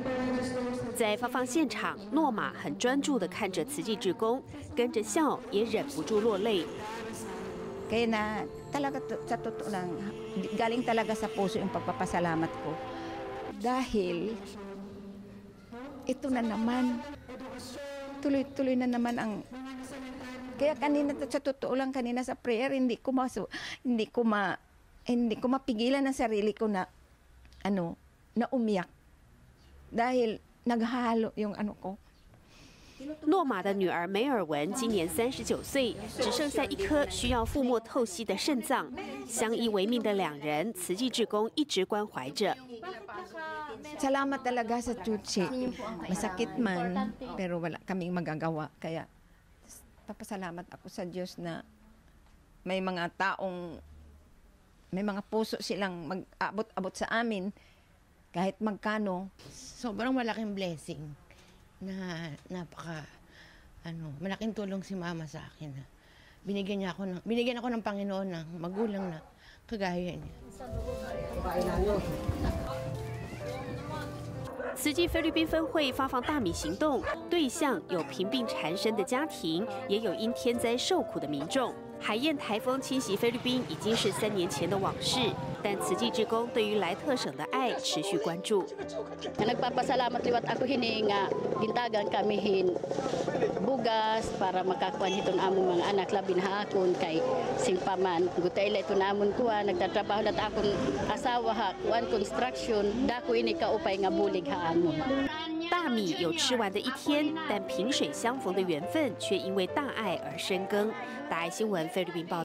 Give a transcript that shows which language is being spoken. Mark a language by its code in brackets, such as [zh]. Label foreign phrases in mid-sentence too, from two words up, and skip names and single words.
[zh] 在发放现场，诺玛很专注地看着慈济志工，跟着笑，也忍不住落泪。 [tl] Kaya na talaga sa totoo lang, galing talaga sa puso yung pagpapasalamat ko. Dahil ito na naman, tuloy-tuloy na naman ang... Kaya kanina, sa totoo lang, kanina sa prayer, hindi ko mapigilan ang sarili ko na, na umiyak. Dahil naghalo yung ko. [zh] 诺玛的女儿梅尔文今年39岁，只剩下一颗需要腹膜透析的肾脏。相依为命的两人，慈济志工一直关怀着。 [tl] Salamat talaga sa Chuchi. Masakit man, pero wala kaming magagawa. Kaya papasalamat ako sa Diyos na may mga puso silang mag-abot-abot sa amin kahit magkano. Sobrang malaking blessing na malaking tulong si Mama sa akin. Binigyan ako ng Panginoon ng magulang na kagaya niya. [zh] 慈济菲律宾分会发放大米行动，对象有贫病缠身的家庭，也有因天灾受苦的民众。海燕台风侵袭菲律宾已经是3年前的往事，但慈济志工对于莱特省的爱持续关注。 [war] Nagpapasalamat liwat ako hininga gintagan kami hin bugas para makakuan hiton among mga anak labin haakon kay singpaman gutay ito namon kuha nagtatrabaho dat akong asawa ha kuan construction dako ini kaupay nga bulig haamon。 [zh] 大米有吃完的一天，但萍水相逢的缘分却因为大爱而深耕。大爱新闻菲律宾报。